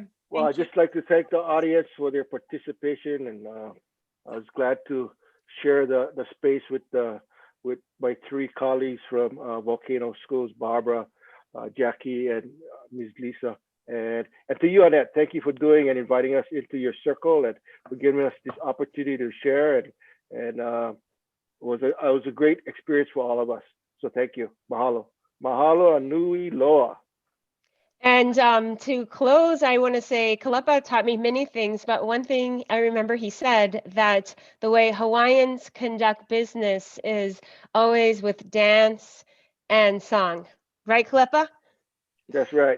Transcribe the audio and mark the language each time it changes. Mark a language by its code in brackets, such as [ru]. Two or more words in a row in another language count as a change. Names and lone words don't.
[en] well, I'd just like to thank the audience for their participation, and I was glad to share the space with my three colleagues from Volcano Schools, Barbara, Jackie, and Ms. Lisa. And to you, Annette, thank you for doing and inviting us into your circle and for giving us this opportunity to share. And it was a great experience for all of us. So thank you. [haw] Mahalo. Mahalo anui loa. [en] And to close, I want to say Kālepa taught me many things, but one thing I remember he said that the way Hawaiians conduct business is always with dance and song. Right, Kālepa? That's right.